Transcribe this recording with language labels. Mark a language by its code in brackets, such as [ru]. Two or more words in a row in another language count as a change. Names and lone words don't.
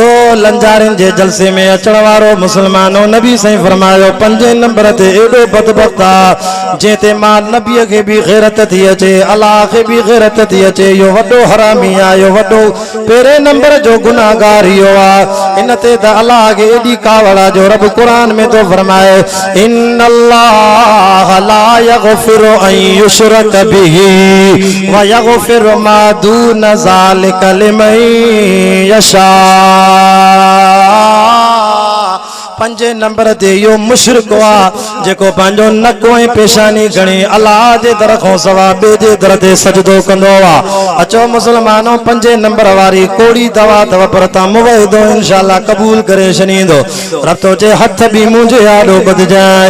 [sd] लंजारनि जे जलसे में अचण वारो मुसलमानो नबी साईं फरमायो 5 नंबर ते एॾो बदबख्त आहे जंहिं ते मां नबीअ खे बि गैरत थी अचे अल्लाह खे बि गैरत थी अचे इहो वॾो हरामी आहे इहो वॾो पहिरें नंबर जो गुनाहगार इहो आहे इन ते त अल्लाह खे एॾी कावड़ आहे जो रब क़ुरान में थो फरमाए [ar] إن الله لا يغفر أن يشرك به ويغفر ما دون ذلك لمن يشاء [sd] 5 नंबर ते इहो मुशरिक आहे जेको पंहिंजो नक ऐं पेशानी घणी अल्लाह जे दर खां सवा ॿिए जे दर ते सजदो कंदो आहे अचो मुसलमानो 5 नंबर वारी कोड़ी दवा अथव पर तव्हां मुवहिदो इंशाअल्लाह क़बूल करे छॾींदो रब तो जे हथ बि मुंहिंजे आॾो ॿधिजाए